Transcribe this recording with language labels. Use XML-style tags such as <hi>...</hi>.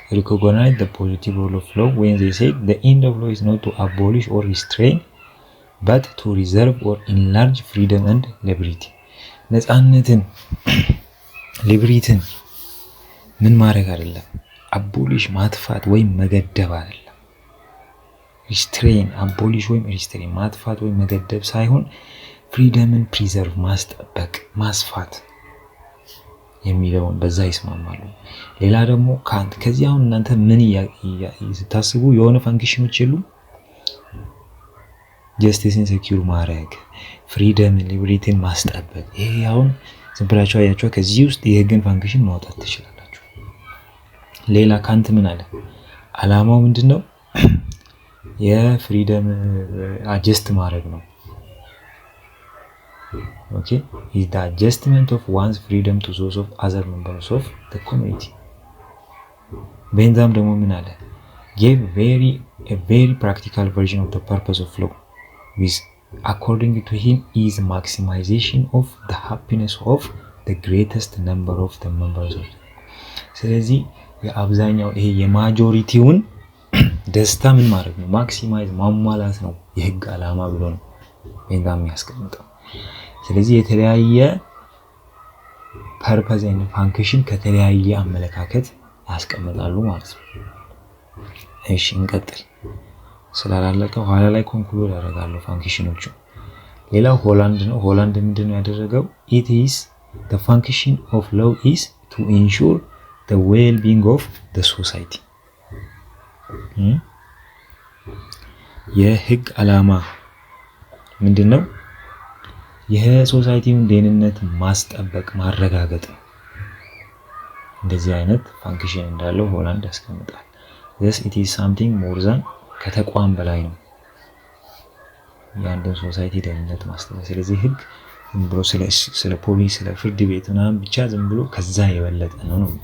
<en>recognize the positive role of law when they said the end of law is not to abolish or restrain but to reserve or enlarge freedom and liberty.</en> <am>ነፃነትን ሊብሪቲን ምን ማድረግ አይደለም፣ አቦሊሽ ማጥፋት ወይም መገደብ አይደለም። ሪስትሬን አቦሊሽ ወይም ሪስትሬን ማጥፋት ወይም መገደብ ሳይሆን ፍሪደምን ፕሪዘርቭ ማስጠበቅ ማስፋት የሚለውን በዛ ይስማማሉ። ሌላ ደግሞ ካንት ከዚህ አሁን እናንተ ምን ስታስቡ የሆነ ፋንክሽኖች የሉ ጀስቲስን ሴኪዩር ማድረግ ፍሪደምን ሊበሪቲን ማስጠበቅ። ይሄ አሁን ዝም ብላችሁ አያችሁ ከዚህ ውስጥ የህግን ፋንክሽን ማውጣት ትችላላችሁ። ሌላ ካንት ምን አለ? ዓላማው ምንድነው? የፍሪደም አጀስት ማድረግ ነው።</am> <en>is the adjustment of one's freedom to those of other members of the community.</en> <am>ቤንዛም ደግሞ ምን አለ?</am> <en>gave a very practical version of the purpose of law which according to him is maximization of the happiness of the greatest number of the members of.</en> <am>ስለዚህ የአብዛኛው ይሄ የማጆሪቲውን ደስታ ምን ማድረግ ነው? ማክሲማይዝ ማሟላት ነው የህግ ዓላማ ብሎ ነው ቤንዛም ያስቀምጠው። ስለዚህ የተለያየ ፐርፐዝ ኤንድ ፋንክሽን ከተለያየ አመለካከት ያስቀምጣሉ ማለት ነው። እሺ እንቀጥል። ስላላለቀ ኋላ ላይ ኮንክሉድ አደርጋለሁ ፋንክሽኖቹ። ሌላው ሆላንድ ነው። ሆላንድ ምንድነው ያደረገው?</am> <en>it is the function of law is to ensure the well-being of the society።</en> <am>የህግ ዓላማ ምንድነው? የሶሳይቲውን ደህንነት ማስጠበቅ ማረጋገጥ ነው። እንደዚህ አይነት ፋንክሽን እንዳለው ሆላንድ ያስቀምጣል።</am> <en>this it is something more than</en> <am>ከተቋም በላይ ነው የአንድን ሶሳይቲ ደህንነት ማስጠበቅ። ስለዚህ ህግ ዝም ብሎ ስለ ፖሊስ ስለ ፍርድ ቤት ምናምን ብቻ ዝም ብሎ ከዛ የበለጠ ነው።</am>